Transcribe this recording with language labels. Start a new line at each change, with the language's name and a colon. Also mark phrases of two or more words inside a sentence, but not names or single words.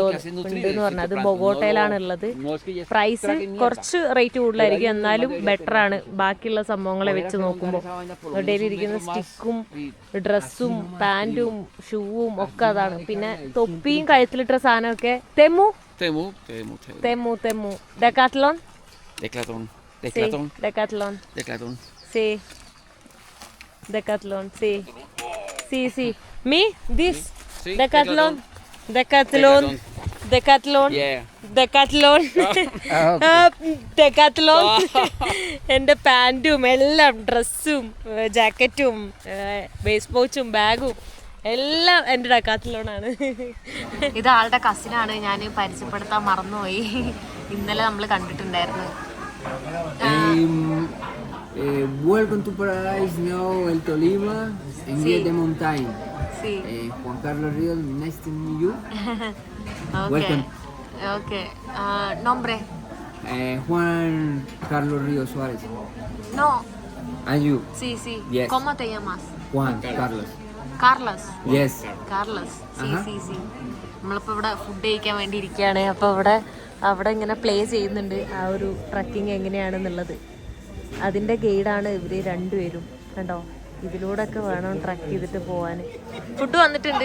Malayalam: ഉണ്ടെന്ന് പറഞ്ഞാൽ അത് ബൊഗോട്ടയിലാണ് ഉള്ളത്. പ്രൈസ് കുറച്ച് റേറ്റ് കൂടുതലായിരിക്കും, എന്നാലും ബെറ്റർ ആണ് ബാക്കിയുള്ള സംഭവങ്ങളെ വെച്ച് നോക്കുമ്പോൾ. ഇവിടെയിരിക്കുന്ന സ്റ്റിക്കും ഡ്രസ്സും പാൻറ്റും ഷൂവും ഒക്കെ അതാണ്. പിന്നെ തൊപ്പിയും കഴുത്തിലിട്ട സാധനമൊക്കെ തെമു. ഡെക്കാത്ലോൺ
Spanish: Decathlon. Decathlon. Decathlon. Sí. Decathlon, sí.
English: Sí, sí. Me, this.
Spanish: Sí, Decathlon. Decathlon. Decathlon.
English: Yeah.
Spanish: Decathlon. Decathlon.
Malayalam: എൻ്റെ പാൻറ്റും എല്ലാം ഡ്രസ്സും ജാക്കറ്റും ബേസ് പൗച്ചും ബാഗും എല്ലാം എൻ്റെ ഡെക്കാത്ലോണാണ്. ഇത് ആളുടെ കസിനാണ്, ഞാൻ പരിചയപ്പെടുത്താൻ മറന്നുപോയി. ഇന്നലെ നമ്മൾ കണ്ടിട്ടുണ്ടായിരുന്നു.
English: Welcome to Paradise, now El Tolima, en
Spanish: Sí. Vía de Montaña. Sí. Juan Carlos Ríos,
English: nice to meet you. Okay. Welcome.
Spanish: Okay. Nombre. Juan Carlos Ríos Suárez. No.
English: And you?
Spanish: Sí, sí.
English: Yes.
Spanish: ¿Cómo te llamas? Juan Carlos. Carlos.
English: Yes.
Malayalam: കാർലസ്. സി ആഹാ.
Spanish: sí sí.
Malayalam: നമ്മളിപ്പോൾ ഇവിടെ ഫുഡ് കഴിക്കാൻ വേണ്ടി ഇരിക്കുകയാണ്. അപ്പോൾ അവിടെ ഇങ്ങനെ പ്ലേ ചെയ്യുന്നുണ്ട് ആ ഒരു ട്രക്കിംഗ് എങ്ങനെയാണെന്നുള്ളത്. അതിൻ്റെ ഗൈഡാണ് ഇവർ രണ്ടുപേരും. കണ്ടോ, ഇതിലൂടെ ഒക്കെ വേണം ട്രക്ക് ചെയ്തിട്ട് പോകാൻ. ഫുഡ് വന്നിട്ടുണ്ട്.